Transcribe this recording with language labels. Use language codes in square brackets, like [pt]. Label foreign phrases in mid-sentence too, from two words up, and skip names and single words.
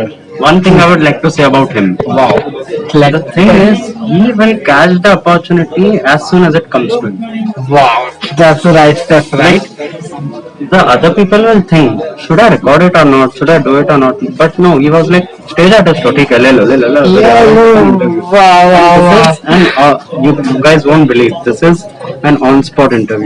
[en] One thing I would like to say about him. Wow. The thing is, he will catch the opportunity as soon as it comes to him. Wow. That's right. That's right. The other people will think, should I record it or not? Should I do it or not? But no, he was like, stage artist, okay, le lo, le lo, le lo, Yeah. interview. Wow. Wow. And you guys won't believe, this is an on-spot interview.